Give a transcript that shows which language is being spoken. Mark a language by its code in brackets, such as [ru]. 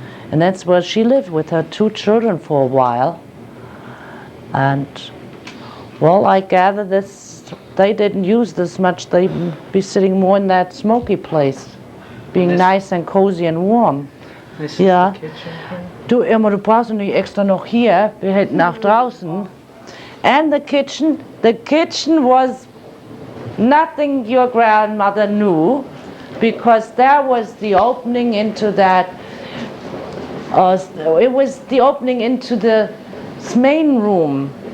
[en] And that's where she lived with her 2 children for a while. And, well, I gather they didn't use this much. They'd be sitting more in that smoky place, being nice and cozy and warm. This [de] Ja. [en] is the kitchen here. [de] Du, Irma, du brauchst nicht extra noch hier. Wir hätten nach draußen. [en] And the kitchen was nothing your grandmother knew, because there was the opening into that, it was the opening into the main room.